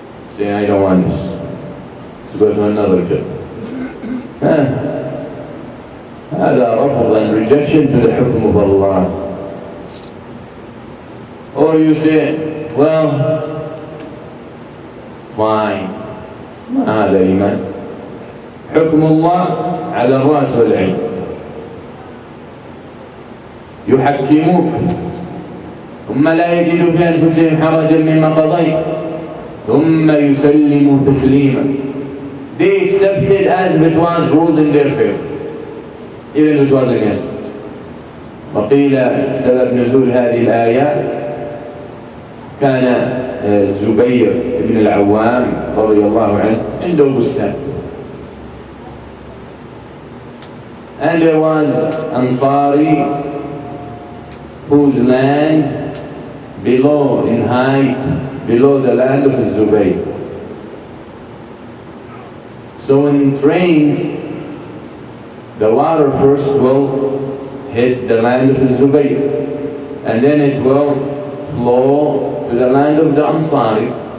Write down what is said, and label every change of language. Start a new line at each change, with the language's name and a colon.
English: Say I don't want this. Let's go to another judge.
Arabic: هذا رفض
English: and rejection to the hukum of Allah. Or you say, well, fine,
Arabic: هذا إيمان. حكم الله على الرأس والعين. يحكموك ثم لا يجدوا في أنفسهم حرجا مما قضيت ثم يسلموا تسليما.
English: They accepted as if it was ruled in their favor, even if it was against them.
Arabic: وقيل سبب نزول هذه الآية كان الزبير بن العوام رضي الله عنه عنده بستان،
English: And there was Ansari whose land below in height, below the land of Zubayr. So in trains, the water first will hit the land of Zubayr, and then it will flow to the land of the Ansari.